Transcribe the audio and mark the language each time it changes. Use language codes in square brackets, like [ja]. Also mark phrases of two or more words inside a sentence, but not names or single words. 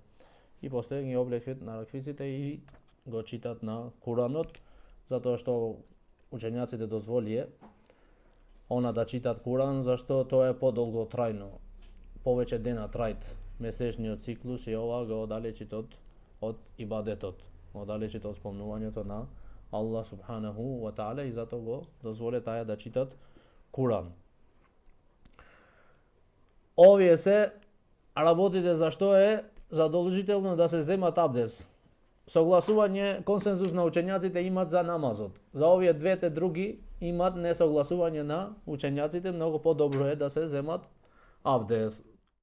[mk] И после ги облекат нараквиците и го читат на Куранот, затоа што учењаците дозволие она да читат Куран, зашто тоа е подолго трајно. Повеќе дена трајт месечниот циклус и ова го оддалечит од ибадетот, оддалечит од спомнувањето на [ar] الله سبحانه وتعالى [mk] и зато го дозволе таа да читат Куран. Овие се работите зашто е задолжително да се земат абдес. Согласување, консензус на учењаците имат за намазот. За овие двете други имат несогласување на учењаците, многу подобро е да се земат абдес.